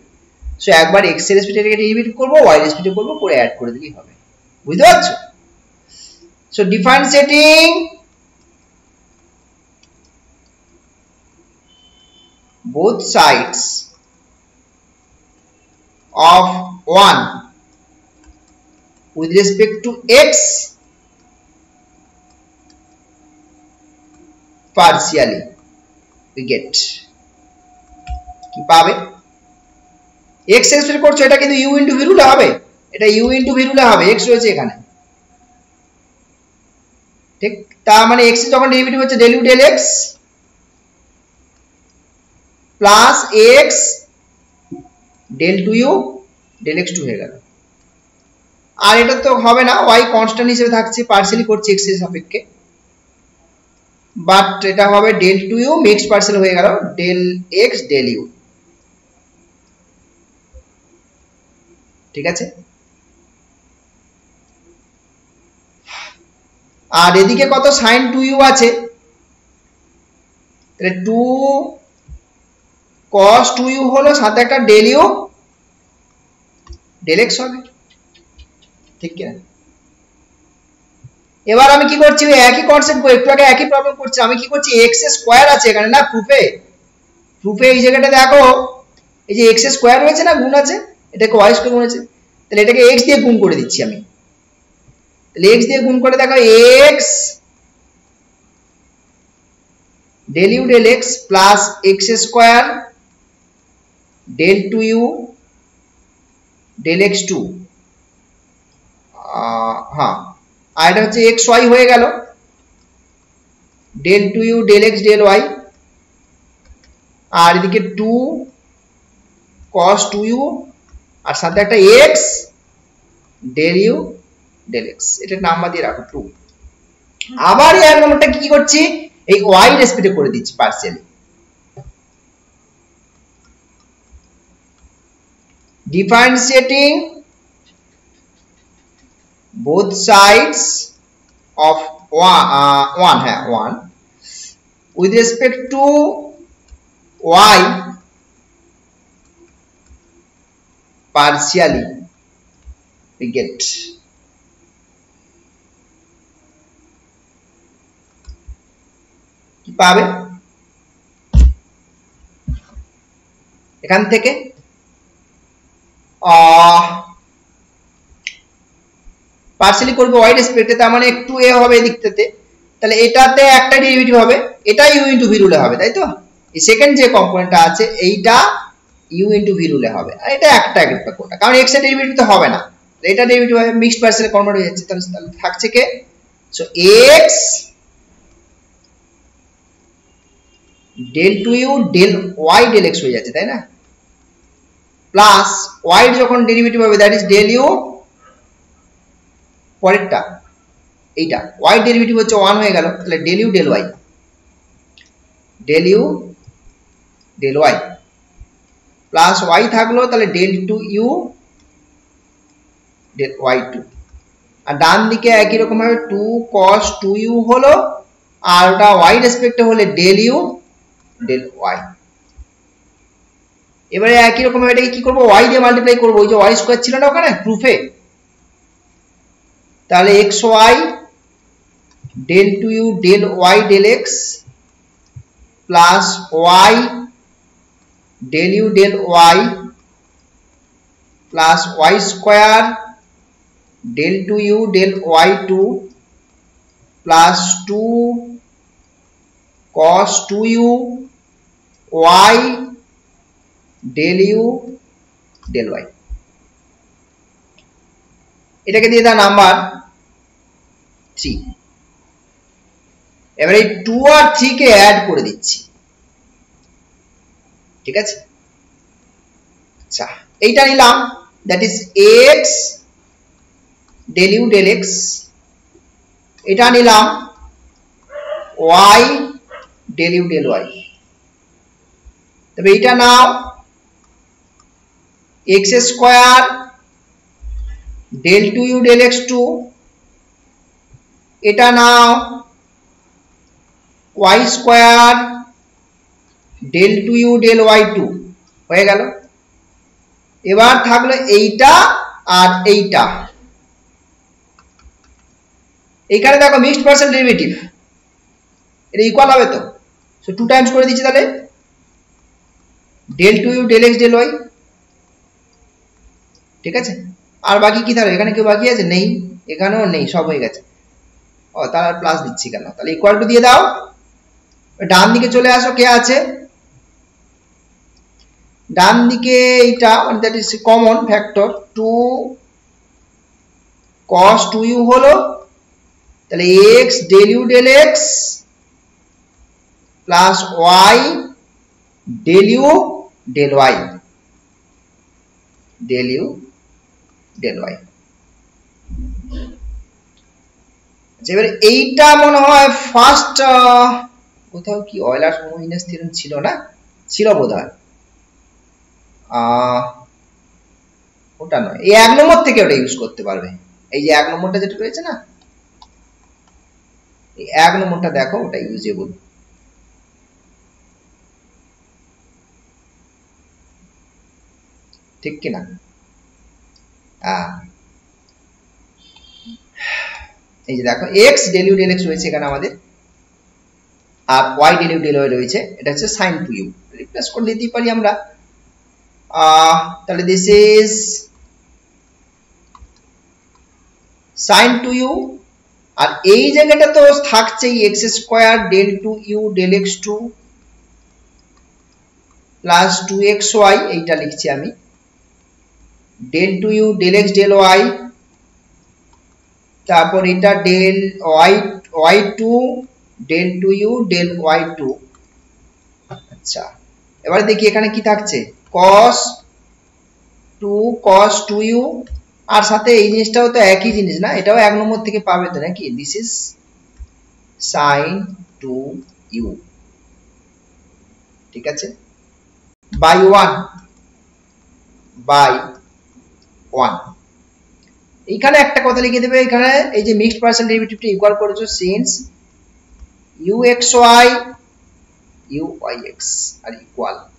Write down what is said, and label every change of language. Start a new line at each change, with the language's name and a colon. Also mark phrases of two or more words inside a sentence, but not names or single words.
Bangla: সো একবার x এর রেসপেক্টে ডেরিভেটিভ করব, y এর রেসপেক্টে করব, করে অ্যাড করে দিলেই হবে, বুঝতে পারছো?
English: so differentiating both sides of 1 with respect to x partially, we get
Bangla: কি পাবে, x এক্সপেক্ট করছো, এটা কিন্তু u ইনটু v রুলে হবে, এটা u ইনটু v রুলে হবে, x রয়েছে এখানে, ঠিক? তার মানে x এর যখন ডেরিভেটিভ হচ্ছে del u del x প্লাস x del 2u del x2 হয়ে গেল। আর এটা তো হবে না, y কনস্ট্যান্ট হিসেবে থাকছে, পার্সিয়ালি করছে x এর সাপেক্ষে, বাট এটা হবে del 2u
English: mixed partial
Bangla: হয়ে গেল del x del u, ঠিক আছে? আর এদিকে কত, sin 2u আছে, তাহলে 2 cos 2u হলো, সাথে একটা del u del x হবে, ঠিক কি না? এবার আমি কি করছি, একই কনসেপ্ট করে, একটু আগে একই প্রবলেম করছি, আমি কি করছি, x স্কয়ার আছে এখানে না প্রুফে, এই জায়গাটা দেখো, এই যে x স্কয়ার রয়েছে না, গুণ আছে, এটাকে y স্কয়ার গুণ আছে, তাহলে এটাকে x দিয়ে গুণ করে দিচ্ছি আমি, তাহলে x দিয়ে গুণ করে দেখো x del u del x প্লাস x স্কয়ার del 2u del x2, হ্যাঁ, আর এটা হচ্ছে xy হয়ে গেল del 2u del x del y, আর এদিকে 2 cos 2u, আর সাথে একটা x del u del x, এটা নাম্বার দিয়ে রাখো 2। আবার এই নাম্বারটা কি করছি, এই y রেসপেক্টে করে দিচ্ছি পার্সিয়ালি, differentiating
English: both sides of 1 with respect to y partially, we get
Bangla: কি পাবে এখান থেকে, পার্সিয়ালি করবে y রেসপেক্টে, তার মানে একটু a হবে এদিকটাতে, তাহলে এটাতে একটা ডেরিভেটিভ হবে, এটা u ইনটু v রুলে হবে, তাই তো? এই সেকেন্ড যে কম্পোনেন্টটা আছে এইটা u ইনটু v রুলে হবে, আর এটা একটা কোটা, কারণ x এর ডেরিভেটিভ তো হবে না, এটা ডেরিভেটিভ হবে,
English: mixed partiale
Bangla: কনভার্ট হয়ে যাচ্ছে, তাহলে থাকছে কে সো x del 2u del y del x হয়ে যাচ্ছে, তাই না? প্লাস y যখন ডেরিভেটিভ হবে
English: that is
Bangla: del u, পরেরটা এইটা y ডেরিভেটিভ হচ্ছে 1 হয়ে গেল, তাহলে del u del y, del u del y প্লাস y থাকলো, তাহলে del 2u del y2, আর ডান দিকে একই রকম ভাবে 2 cos 2u হলো, আর ওটা y রেসপেক্টে হলে del u del y। এবারে একই রকম ভাবে এটাকে কি করব, y দিয়ে মাল্টিপ্লাই করব, ওই যে y স্কয়ার ছিল না ওখানে প্রুফে, তাহলে xy del 2u del y del x প্লাস y del u del y প্লাস y স্কয়ার del 2u del y2 প্লাস 2 cos 2u y del u del y। এটাকে দিয়ে দাও নাম্বার 3। এবারে 2 আর 3 কে অ্যাড করে দিচ্ছি, ঠিক আছে? আচ্ছা, এইটা নিলাম,
English: that is
Bangla: x del u del x, এটা নিলাম y del u del y। তবে এইটা নাও x স্কয়ার del 2u del x2, এটা নাও y স্কয়ার del 2u del y2 হয়ে গেল। এবার থাকলো এইটা আর এইটা, এইখানে দেখো
English: mixed percent derivative,
Bangla: এটা ইকুয়াল হবে তো, সো 2 টাইমস করে দিচ্ছি, তাহলে del 2u del x del y, ঠিক আছে? আর বাকি কি তাহলে, এখানে কেউ বাকি আছে? নেই, এখানেও নেই, সব হয়ে গেছে। ও তাহলে প্লাস দিচ্ছি কেন, তাহলে
English: equal to
Bangla: দিয়ে দাও, ডান দিকে চলে আসো, কে আছে ডান দিকে? এইটা
English: that is common factor,
Bangla: 2 cos 2u হলো, তাহলে x del u del x প্লাস y del u del y, del u del y। এবারে এইটা মনে হয় ফার্স্ট কোথাও কি অয়েলার হোমোজিনিয়াস থিওরেম ছিল না, ছিল বোধহয়, ওটা নয়, এই 1 নম্বর থেকে ওটা ইউজ করতে পারবে, এই যে 1 নম্বরটা যেটা রয়েছে না, এই 1 নম্বরটা দেখো, ওটা ইউজেবল। ঠিক কিনা? এই যে দেখো x del u del x রয়েছে এখানে আমাদের, আর y del u del y রয়েছে, এটা হচ্ছে sin 2u, রিপ্লেস করে দিতেই পারি আমরা। তাহলে
English: this is
Bangla: sin 2u, আর এই জায়গাটা তো থাকছে x স্কয়ার del 2u del x2 প্লাস 2xy, এইটা লিখছি আমি, del 2u del x del y, তারপর এটা del y2 del 2u del y2। আচ্ছা, এবারে দেখি এখানে কি থাকছে, cos 2u, আর সাথে এই জিনিসটাও তো একই জিনিস না, এটাও 1 নম্বর থেকে পাবে তো নাকি,
English: this is
Bangla: sin 2u, ঠিক আছে, বাই 1 এইখানে একটা কথা লিখে দেবে, এখানে এই যে
English: mixed percent derivativeta
Bangla: ইকুয়াল করেছো সিন্স uxy uyx
English: are equal.